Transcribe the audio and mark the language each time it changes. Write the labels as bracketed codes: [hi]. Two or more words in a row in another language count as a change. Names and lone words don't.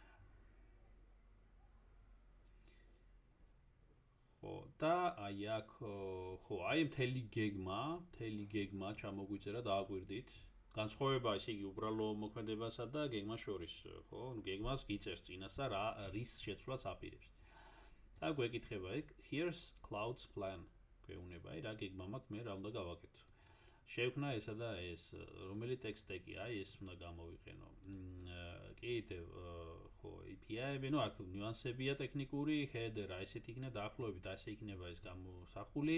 [ka] ხო, და აი აქ ხო, აი მთელი გეგმა ჩამოგვიწერა დააგვირდით. განსხვავება ესე იგი უბრალო მოქმედებასა და გეგმას შორის, ხო? გეგმას გიწერს წინასა რის შეცვლას აპირებს. და გვეკითხება იქ [en] here's clouds plan. [ka] გვეუბნება, აი რა გეგმა მაქვს, მე რა უნდა გავაკეთო. შევქნა ესა და ეს, რომელი ტექსტი, აი ეს უნდა გამოვიყენო. კიდევ ხო, API-ები, ნუ აქ ნიუანსებია ტექნიკური, header, აი ესეთი იქნება დაახლოებით, ასე იქნება ეს გამოსახული.